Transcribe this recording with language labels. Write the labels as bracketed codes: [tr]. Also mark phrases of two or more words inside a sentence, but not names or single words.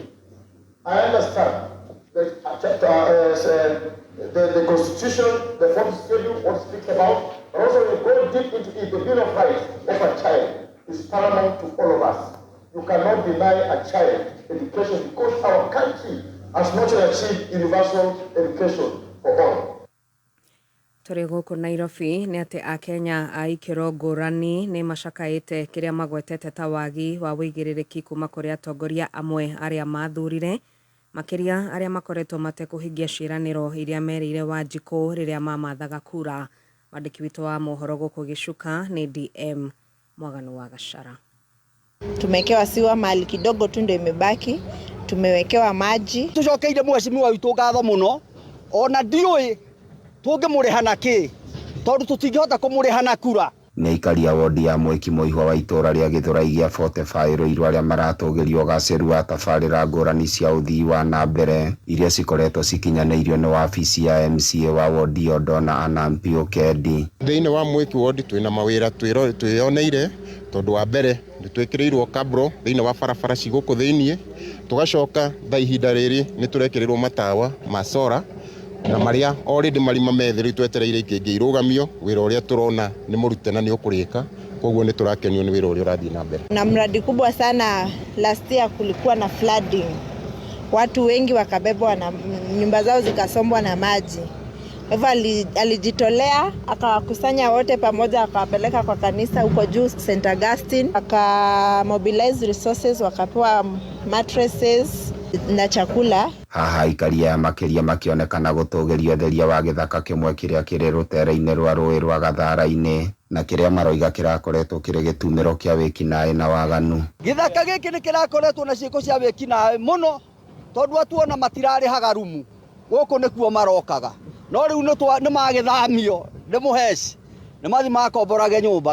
[en] I understand that the Constitution, the fourth schedule, what it speaks about, but also we go deep into it. The Bill of Rights of a child is paramount to all of us. You cannot deny a child education because our country has not achieved universal education for all. [ki] Tũrĩ gũkũ Nairobi nĩ atĩ Akenya a ikĩro ngũrani nĩ macakaĩte kĩrĩa magwetete ta wagi wa wĩigĩrĩrĩki kuma kũrĩ atongoria amwe arĩa mathurire, makĩria arĩa makoretwo matekũhingia ciĩranĩro iria merĩire Wanjikũ rĩrĩa mamathaga kura. Mwandĩki witũ wa mohoro gũkũ Gĩcuka nĩ DM Mwaganu wa Gachara. [sw] Tumewekewa siwa mahali kidogo tu ndio imebaki, tumewekewa maji. [ki] Tucokeire mheshimiwa witũ ngatho mũno, ona ndiũĩ tũngĩmũrĩhana kĩ tondũ tũtingĩhota kũmũrĩhana kura. Nĩ aikari a wodi ya Mwiki Mũihwa wa itũra rĩa Gĩthũrai gĩa 45 Rũirũ arĩa maratũgĩrio ũgacĩru wa tabarĩra ngũrani cia ũthii wa na mbere iria cikoretwo cikinyanĩirio nĩ wabici ya MCA wa wodi ĩyo Donna Anampi Okendi. Thĩinĩ wa Mwiki wodi twĩna mawĩra twĩyoneire tondũ wa mbere nĩ twĩkĩrĩirwo kabro thĩinĩ wa barabara cigũkũ thĩinĩ, tugacoka tha ihinda rĩrĩ nĩ tũrekĩrĩrwo matawa ma solar na maria already marima metheru twetereire ikĩngĩ irugamio. Wĩra ũrĩa tũrona nĩ mũrute na nĩ ũkũrĩka, koguo nĩ tũrakenio nĩ wĩra ũrĩa ũrathiĩ na mbere. [sw] Na mradi kubwa sana [en] last year [sw] kulikuwa na flooding, watu wengi wakabebwa na nyumba zao zikasombwa na maji. Hivyo alijitolea akawakusanya wote pamoja akawapeleka kwa kanisa huko juu St. Augustine, akamobilize resources, wakapewa mattresses na chakula. [ki] Haha ikaria makĩria makĩonekana gũtũgĩrio theria wa gĩthaka kĩmwe kĩrĩa kĩrĩ rũtere-inĩ rwa rũĩ rwa Gathara-inĩ na kĩrĩa maroiga kĩrakoretwo kĩrĩ gĩtumĩro kĩa wĩkinaĩ na waganu. Gĩthaka gĩkĩ nĩ kĩrakoretwo na ciĩko cia wĩkinaĩ mũno tondũ atuona matirarĩhaga rumu gũkũ nĩkuo marokaga, no rĩu nĩ magĩthamio nĩ mũheci nĩ mathi makomborage nyũmba.